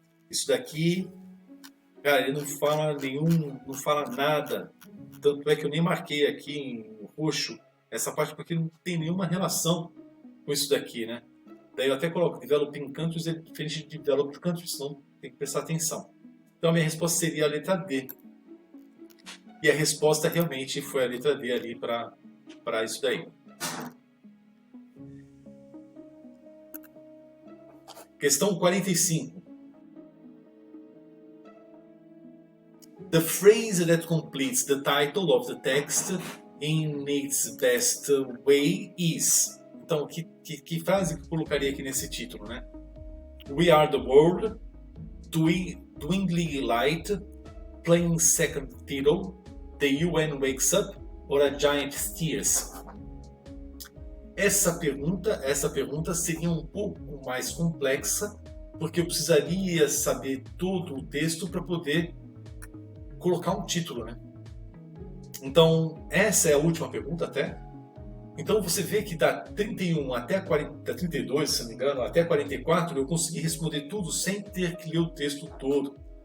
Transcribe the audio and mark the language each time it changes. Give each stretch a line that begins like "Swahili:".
Portuguese: Isso daqui, cara, ele não fala nada. Tanto é que eu nem marquei aqui em roxo essa parte porque não tem nenhuma relação com isso daqui, né? Daí eu até coloco
English: developing countries
Portuguese: é diferente de
English: developed countries,
Portuguese: então tem que prestar atenção. Então a minha resposta seria a letra D. E a resposta realmente foi a letra D ali para isso daí. Questão 45.
English: The phrase that completes the title of the text in its best way is...
Portuguese: Então, que frase que eu colocaria aqui nesse título, né?
English: We are the world, dwindling light, playing second fiddle, the UN wakes up, or a giant steers?
Portuguese: Essa pergunta seria um pouco mais complexa, porque eu precisaria saber todo o texto para poder colocar um título, né? Então, essa é a última pergunta até. Então você vê que da 31 até 40, da 32, se não me engano, até 44, eu consegui responder tudo sem ter que ler o texto todo.